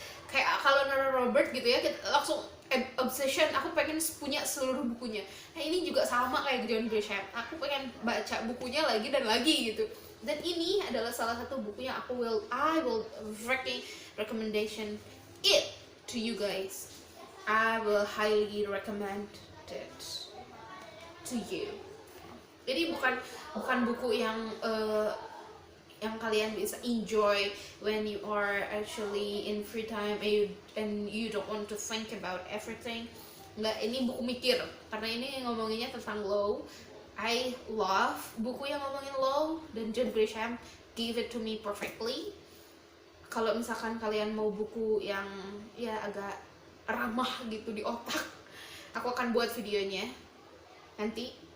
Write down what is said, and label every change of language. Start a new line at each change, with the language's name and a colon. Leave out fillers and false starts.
Indonesian: Kayak kalau Nora Robert gitu ya, kita langsung obsession, aku pengen punya seluruh bukunya. Nah ini juga sama kayak John Grisham, aku pengen baca bukunya lagi dan lagi gitu. Dan ini adalah salah satu buku yang
English: I will recommendation it to you guys. I will highly recommend it to you.
Indonesian: Jadi bukan buku yang kalian bisa
English: enjoy when you are actually in free time and you don't want to think about everything.
Indonesian: Enggak, ini buku mikir, karena ini ngomonginnya tentang law.
English: I love
Indonesian: buku yang ngomongin
English: law, dan John Grisham give it to me perfectly.
Indonesian: Kalau misalkan kalian mau buku yang ya agak ramah gitu di otak, aku akan buat videonya nanti.